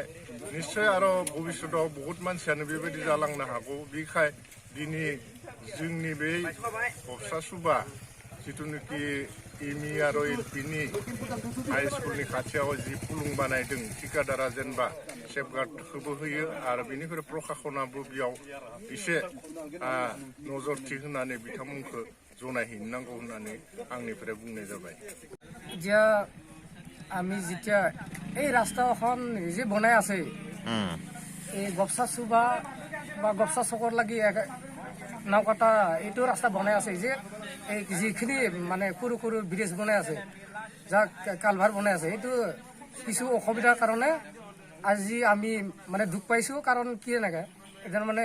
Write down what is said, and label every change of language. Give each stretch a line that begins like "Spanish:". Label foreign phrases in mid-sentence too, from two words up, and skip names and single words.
Bodo: निश्चय आरो भबिष्यतआव बहुत मानसियानो बेबायदि जालांनो हागौ बेखाय दिनै जोंनि बे गबसा सुबा जिथुनिखि एमइ आरो एलपिनि हाई स्कुलनि खाथियाव जि फुलुं बानायदों ठिकादारा जेनेबा सेफगार्डखौबो होयो आरो बेनिफ्राय प्रशासनाबो बेयाव एसे नजरथि होनानै बिथांमोनखौ जनायहैनांगौ होननानै आंनिफ्राय बुंनाय जाबाय
Assamese: এতিয়া আমি যেতিয়া এই ৰাস্তাখন যে বনাই আছে এই গবছা চুবা বা গবছা চকৰ লাগি নাওকাটা এইটো ৰাস্তা বনাই আছে যে এই যিখিনি মানে সৰু সৰু ব্ৰিজ বনাই আছে যাক কালভাৰ বনাই আছে এইটো কিছু অসুবিধাৰ কাৰণে আজি আমি মানে দুখ পাইছোঁ কাৰণ কি এনেকৈ এতিয়া মানে